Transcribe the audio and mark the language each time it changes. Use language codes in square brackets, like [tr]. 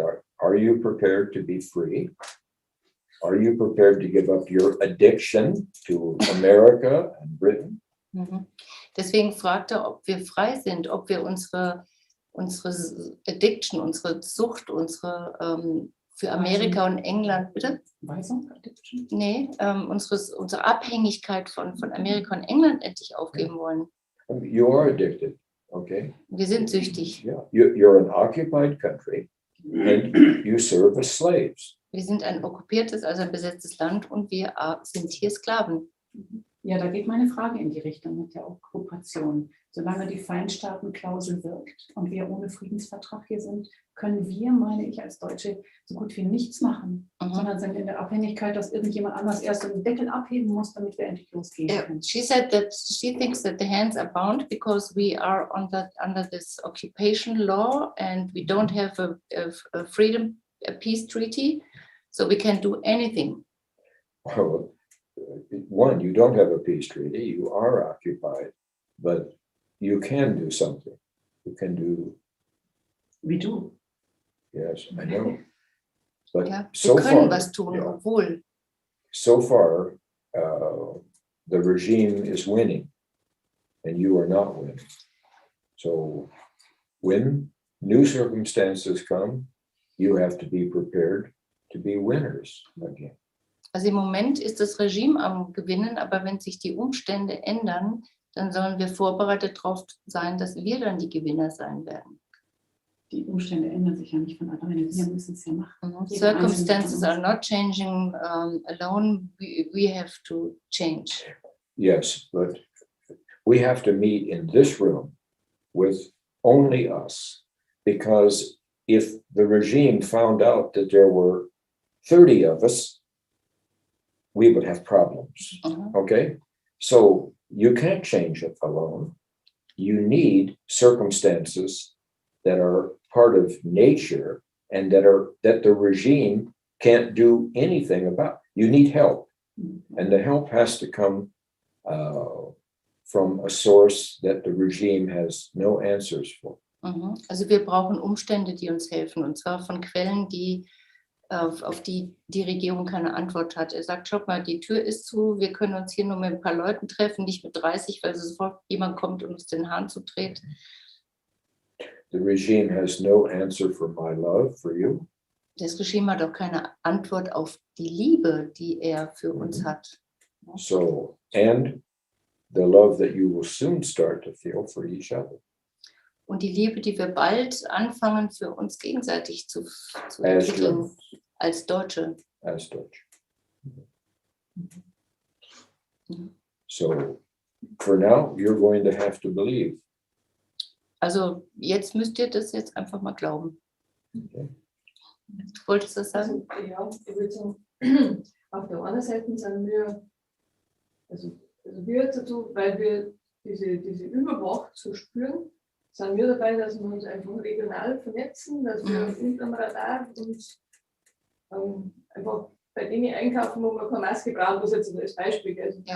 [en] Are you prepared to be free? Are you prepared to give up your addiction to America and Britain? Mhm. [de] Deswegen fragt er, ob wir frei sind, ob wir unsere Addiction, unsere Sucht, unsere für Amerika und England, bitte? Weisung, Addiction? Nee, unsere Abhängigkeit von Amerika und England endlich aufgeben wollen. [en] You are addicted, okay? [de] Wir sind süchtig. [en] Yeah. You're an occupied country and you serve as slaves. [de] Wir sind ein okkupiertes, also ein besetztes Land und wir sind hier Sklaven. Ja, da geht meine Frage in die Richtung mit der Okkupation. Solange die Feindstaatenklausel wirkt und wir ohne Friedensvertrag hier sind, können wir, meine ich als Deutsche, so gut wie nichts machen, sondern sind in der Abhängigkeit, dass irgendjemand anders erst den Deckel abheben muss, damit wir endlich losgehen können. [en] She said that she thinks that the hands are bound because we are under this occupation law and we don't have a freedom, a peace treaty, so we can't do anything. Well, one, you don't have a peace treaty, you are occupied, but you can do something. You can do, We do. yes, I know. But [de] Ja, wir [en] so [de] können was tun, [en] yeah, [de] obwohl. [en] so far, the regime is winning and you are not winning. So when new circumstances come, you have to be prepared to be winners again. [de] Also im Moment ist das Regime am Gewinnen, aber wenn sich die Umstände ändern, dann sollen wir vorbereitet darauf sein, dass wir dann die Gewinner sein werden. Die Umstände ändern sich ja nicht von alleine. Wir müssen es ja machen. [en] Circumstances are not changing alone. We have to change. Yes, but we have to meet in this room with only us, because if the regime found out that there were 30 of us, we would have problems. Okay? So you can't change it alone. You need circumstances that are part of nature and that the regime can't do anything about. You need help. And the help has to come from a source that the regime has no answers for. [de] Also wir brauchen Umstände, die uns helfen, und zwar von Quellen, auf die die Regierung keine Antwort hat. Er sagt, schaut mal, die Tür ist zu, wir können uns hier nur mit ein paar Leuten treffen, nicht mit 30, weil sofort jemand kommt und uns den Hahn zudreht. [en] The regime has no answer for my love for you. [de] Das Regime hat auch keine Antwort auf die Liebe, die er für uns hat. [en] So, and the love that you will soon start to feel for each other. [de] Und die Liebe, die wir bald anfangen, für uns gegenseitig zu [en] As [de] entwickeln, [en] Germans. [de] als Deutsche. [en] As Deutsch. So, for now, you're going to have to believe. [de] Also jetzt müsst ihr das jetzt einfach mal glauben. Okay. Du wolltest das sagen? Also, ja, ich würde sagen, auf der einen Seite sind wir, also wir dazu, weil wir diese Übermacht so spüren, sind wir dabei, dass wir uns einfach regional vernetzen, dass wir unterm Radar uns einfach bei Dingen einkaufen, wo man keine Maske braucht, was jetzt als Beispiel, also